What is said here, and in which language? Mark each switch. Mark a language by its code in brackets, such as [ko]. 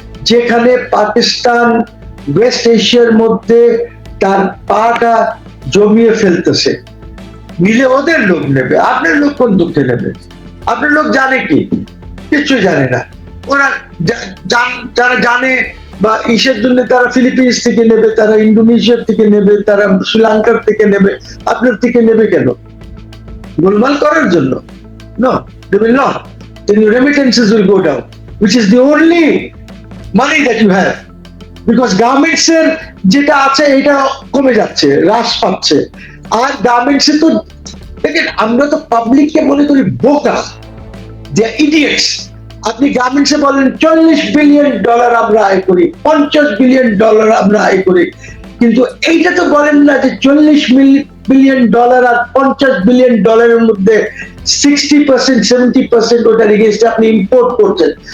[bn] যেখানে পাকিস্তান ওয়েস্ট এশিয়ার মধ্যে তার পাটা জমিয়ে ফেলতেছে, নিলে ওদের লোক নেবে, আপনার লোক কোন দুঃখে নেবে? আপনার লোক জানে কি? কিছু জানে না। ওরা যারা জানে বা ইসের জন্য তারা ফিলিপিন্স থেকে নেবে, তারা ইন্দোনেশিয়ার থেকে নেবে, তারা শ্রীলঙ্কার থেকে নেবে, আপনার থেকে নেবে কেন? গোলমাল করার জন্য? [en] No, they will not. Then your remittances will go down, which is the only money that you have. [bn] Because garments এর যেটা আছে এটা কমে যাচ্ছে, হ্রাস পাচ্ছে। আর গার্মেন্টস এ তো দেখেন, আমরা তো পাবলিককে মনে করি বোকা, [en] They are idiots. [bn] আপনি গার্মেন্টসে বলেন $40 বিলিয়ন আমরা আয় করি, $50 বিলিয়ন আমরা আয় করি, কিন্তু এইটা তো বলেন না যে $40 বিলিয়ন আর $50 বিলিয়ন মধ্যে 60%, 70% ওটার এগেইনস্টে আপনি ইম্পোর্ট করছেন।